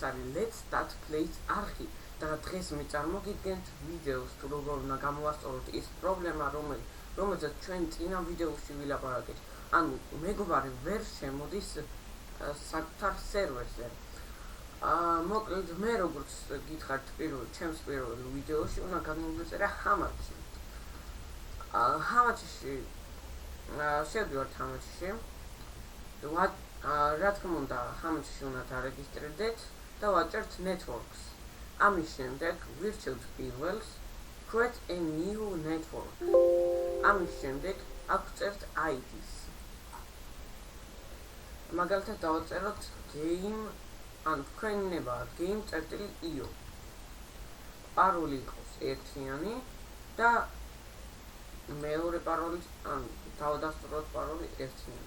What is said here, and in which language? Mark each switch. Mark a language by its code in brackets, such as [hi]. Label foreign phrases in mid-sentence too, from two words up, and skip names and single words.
[en] let's start plays [ka] არხი და დღეს მე წარმოგიდგენთ ვიდეოს თუ როგორ უნდა გამოვასწოროთ ის პრობლემა რომელზეც ჩვენ წინა ვიდეოში ვილაპარაკეთ. ანუ მეგობარი ვერ შემოდის საკუთარ სერვერზე. მოკლედ მე როგორც გითხარით ჩემს პირველ ვიდეოში უნდა გამოვიწერა ჰამაჩი. ჰამაჩში შევდივართ ჰამაჩში. რა თქმა უნდა ჰამაჩში უნდა დარეგისტრირდეთ და ვაჭერთ networks. ამის შემდეგ ვირჩევთ პირველს [en] create a new network. [ka] ამის შემდეგ აგვწერთ ID-ს. მაგალითად დავაწეროთ game ან თქვენი ნება game.io. პაროლი იყოს ერთიანი და მეორე პაროლი ან დავადასტუროთ პაროლი ერთიანი.